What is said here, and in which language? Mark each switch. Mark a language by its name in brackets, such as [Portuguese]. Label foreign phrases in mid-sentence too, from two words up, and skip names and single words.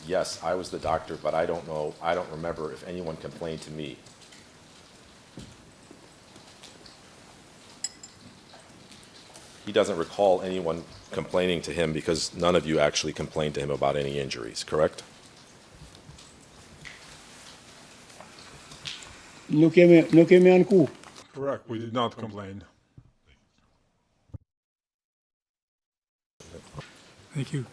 [English] Yes, I was the doctor, but I don't know, I don't remember if anyone complained to me. He doesn't recall anyone complaining to him because none of you actually complained to him about any injuries, correct? [Albanian] nuk kemi anku. [English] Correct, we did not complain. Thank you.